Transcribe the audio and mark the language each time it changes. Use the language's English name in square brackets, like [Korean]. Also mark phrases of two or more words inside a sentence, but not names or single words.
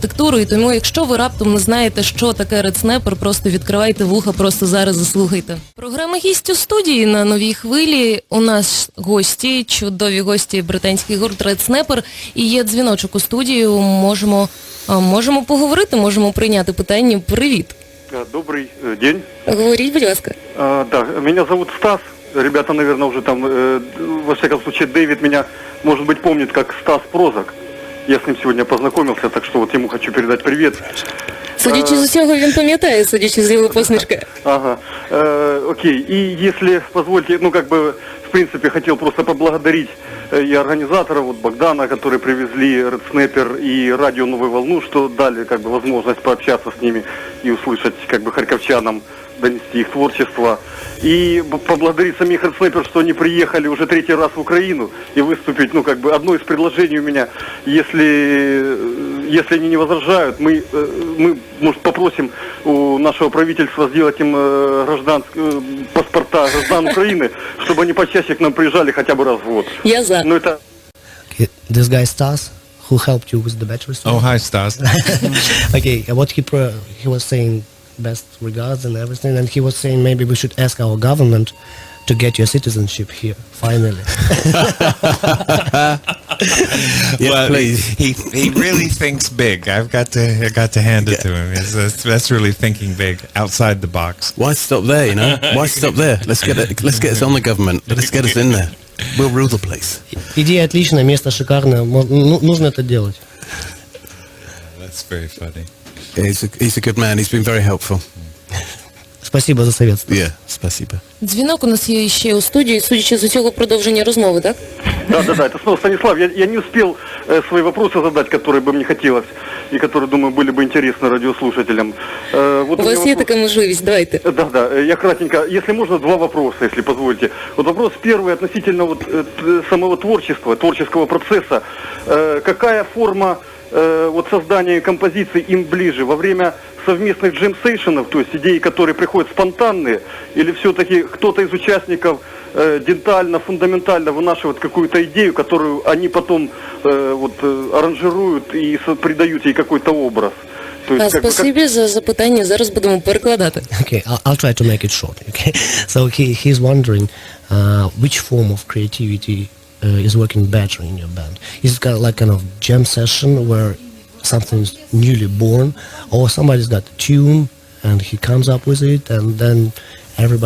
[Ukrainian] І тому, якщо ви раптом не знаєте, що таке Red Snapper, просто відкривайте вуха, просто зараз заслухайте. Програма «Гість у студії» на Новій хвилі. У нас гості, чудові гості, британський гурт Red Snapper. І є дзвіночок у студію, можемо поговорити, можемо прийняти питання. Привіт. [Russian] Добрый день. [Ukrainian] Говоріть, будь ласка. [Russian] Да, меня зовут Стас. Ребята, наверное, уже там, во всяком случае, Дэвид меня, может быть, помнит как Стас Прозак. Я с ним сегодня познакомился, так что вот ему хочу передать привет. [Ukrainian] Судячи з усього, він пам'ятає, судячи з його посмішки. Ага. Окей. [Russian] И если позвольте, ну, как бы, в принципе, хотел просто поблагодарить и организаторов, вот Богдана, которые привезли Red Snapper и радио «Новую волну», что дали, как бы, возможность пообщаться с ними и услышать, как бы, харьковчанам, донести их творчество. И поблагодарить самих Red Snapper, что они приехали уже 3-й раз в Украину и выступить, ну, как бы, одно из предложений у меня, если они не возражают, мы может, попросим у нашего правительства сделать им паспорта граждан Украины, чтобы они почаще к нам приезжали хотя бы раз в год. Я за. Ну, это... [English] This guy Stas, who helped you with the bachelor's Oh, student. hi, Stas. Okay, what he was saying, best regards and everything, and he was saying maybe we should ask our government to get your citizenship here, finally. Yes, Well, please. he really thinks big. I got to hand it to him. That's really thinking big, outside the box. Why stop there, you know? Why stop there? Let's get us on the government. Let's get us in there. We'll rule the place. [Russian] Идея отличная, место шикарное, нужно это делать. [English] That's very funny. He's a good man. He's been very helpful. [Russian] Спасибо за совет. Yeah, спасибо. [Ukrainian] Дзвінок у нас є ще у студії, судячи з усього продовження розмови, так? [Russian] Да, это снова Станислав. Я не успел свои вопросы задать, которые бы мне хотелось, и которые, думаю, были бы интересны радиослушателям. Вот [Ukrainian] У вас є така можливість, давайте. [Russian] Да, я кратенько, если можно, 2 вопроса, если позволите. Вот вопрос первый относительно вот самого творческого процесса. Какая форма вот создания композиций им ближе? Во время совместных джем-сейшенов, то есть идеи, которые приходят спонтанные, или все-таки кто-то из участников детально, фундаментально вынашивает какую-то идею, которую они потом аранжируют и придают ей какой-то образ? [Ukrainian] Спасибі за запитання, зараз будемо перекладати. [English] Okay, I'll try to make it short. Okay, so he's wondering which form of creativity is working better in your band. Is it kind of jam session where something's newly born, or somebody's got a tune and he comes up with it, and then everybody?